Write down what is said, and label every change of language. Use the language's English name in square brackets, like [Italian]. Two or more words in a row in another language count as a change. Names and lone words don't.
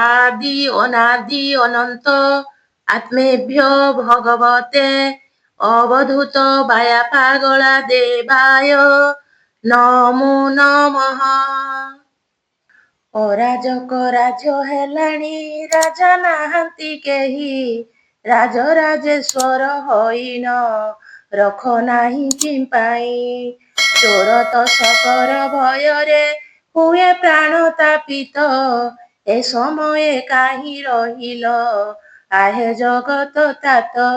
[Sanskrit] আদি অনাদি অনন্ত আত্মেভ্য ভগবতে অবধূত বায়া পাগলা দেবায় নমো নমঃ। [Odia] ଅରାଜକ ରାଜ୍ୟ ହେଲାଣି ରାଜା ନାହାନ୍ତି କେହି, ରାଜରାଜେଶ୍ୱର ହଇନ ରଖ ନାହିଁ କିମ୍ପାଇଁ। ଚୋର ତସ୍କର ଭୟରେ ହୁଏ ପ୍ରାଣ ତାପିତ, ଏ ସମୟେ କାହିଁ ରହିଲ ଆହେ ଜଗତ ତାତ।